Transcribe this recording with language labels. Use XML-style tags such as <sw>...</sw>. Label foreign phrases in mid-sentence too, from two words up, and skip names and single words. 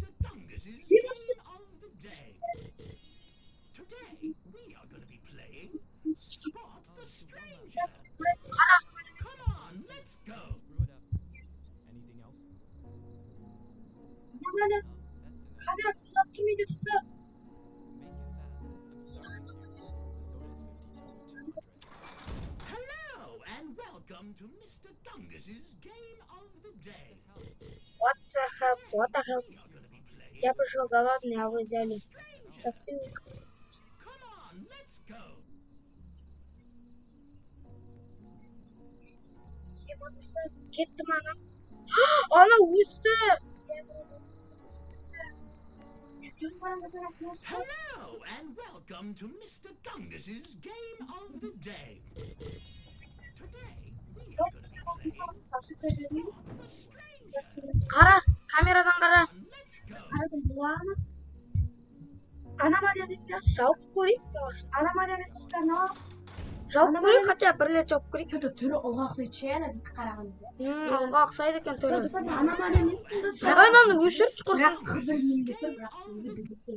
<en>Dungus's Game of the Day. Today, we are going to be playing Spot the Stranger. Come on, let's go. Screw it up. Anything else? Аномалия. That's enough.</en> <kk>Камера құлап келмейді достар.</kk> <en>Make it fast. I'm starving. The soda is 50 to 200. Hello, and welcome to Mr. Dungus's Game of the Day. What the hell? What the hell? We are going to be playing</en> <ru>Я пришел голодный, а вы взяли совсем не голодный.</ru> <en>Come on, let's go.</en> <kk>Кетті ма ана? Ана өсті.</kk> <en>Hello, and welcome to Mr. Dungus's Game of the Day. Today, we are going to be playing The Stranger.</en> <kk>Қара, камерадан қара.</kk> <en>Let's go.</en> <kk>Қарайтын боламыз. Аномалия емес сияқты. Жауып көрейік. Аномалия емес достар, мынау. Жауып көрейік, хотя бір рет жауып көрейік. Что-то түрі ұлға ұқсайды ше, ана бүйтіп қарағанда. Алға ұқсайды екен түрі. Достар, аномалия емес достар. Ананы өшіріп Бірақ шығарсын. қыздың киімінде тұр, бірақ өзі бүйтіп.</kk>